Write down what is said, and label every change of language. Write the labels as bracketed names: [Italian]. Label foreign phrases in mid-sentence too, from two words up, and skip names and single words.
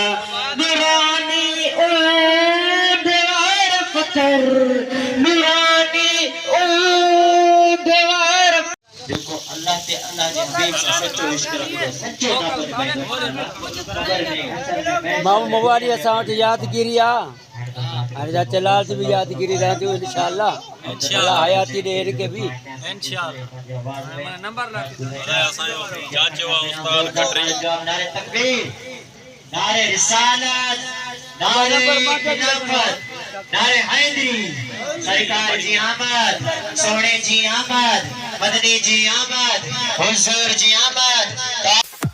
[Sindhi] नूरानी ओ दीवार पत्थर, नूरानी ओ दीवार। देखो अल्लाह ते अल्लाह जे हबीब से सच्चो इश्क रखो, सच्चो नापद भाई। मामू मवारी असां वटि यादगिरी आहे, हाणे जा चलाल जी बि यादगिरी रहंदियूं इंशाअल्लाह। अल्लाह हयाती ॾे हिन खे बि [Urdu] نعرۂ تکبیر، نعرۂ رسالت، نعرۂ خلافت، نعرۂ حیدری, [Sindhi] सरकार जी आमद, सोने जी आमद, मदनी जी आमद, हुजूर जी आमद।